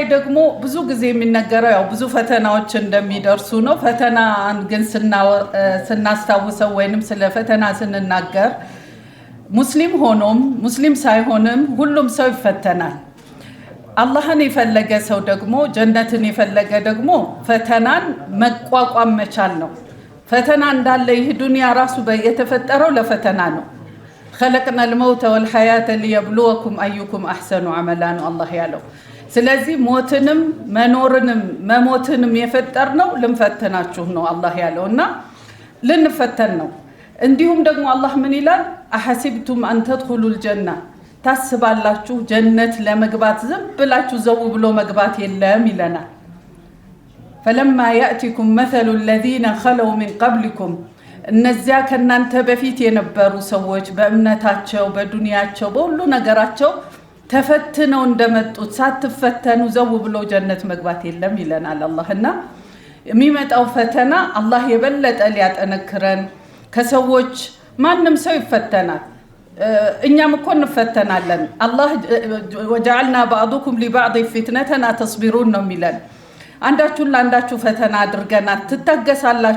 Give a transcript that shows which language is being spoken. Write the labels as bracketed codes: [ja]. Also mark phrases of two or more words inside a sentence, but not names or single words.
[am] ደግሞ ብዙ ጊዜ የሚነገረው ያው ብዙ ፈተናዎች እንደሚደርሱ ነው። ፈተና ግን ስናስታውሰው ወይንም ስለ ፈተና ስንናገር ሙስሊም ሆኖም ሙስሊም ሳይሆንም ሁሉም ሰው ይፈተናል። አላህን የፈለገ ሰው ደግሞ ጀነትን የፈለገ ደግሞ ፈተናን መቋቋም መቻል ነው። ፈተና እንዳለ ይህ ዱንያ ራሱ የተፈጠረው ለፈተና ነው። [ar] خلقنا الموت والحياة ليبلوكم أيكم أحسن عملا [am] ነው አላህ ያለው። ስለዚህ ሞትንም መኖርንም መሞትንም የፈጠርነው ልንፈተናችሁ ነው አላህ ያለውና ልንፈተን ነው። እንዲሁም ደግሞ አላህ ምን ይላል? [ar] أحسبتم أن تدخلوا الجنة [am] ታስባላችሁ ጀነት ለመግባት ዝም ብላችሁ ዘው ብሎ መግባት የለም ይለናል። [ar] فلما يأتكم [am] መሰሉ [ar] الذين خلوا من قبلكم [am] እነዚያ ከናንተ በፊት የነበሩ ሰዎች በእምነታቸው በዱንያቸው በሁሉ ነገራቸው ተፈትነው እንደመጡት ሳትፈተኑ ዘው ብሎ ጀነት መግባት የለም ይለናል አላህና የሚመጣው ፈተና አላህ የበለጠ ሊያጠነክረን ከሰዎች ማንም ሰው ይፈተናል። እኛም እኮ እንፈተናለን። አላህ [ar] وجعلنا بعضكم لبعض فتنة أتصبرون [am] ነው የሚለን። አንዳችሁን ለአንዳችሁ ፈተና አድርገናል ትታገሳላችሁን?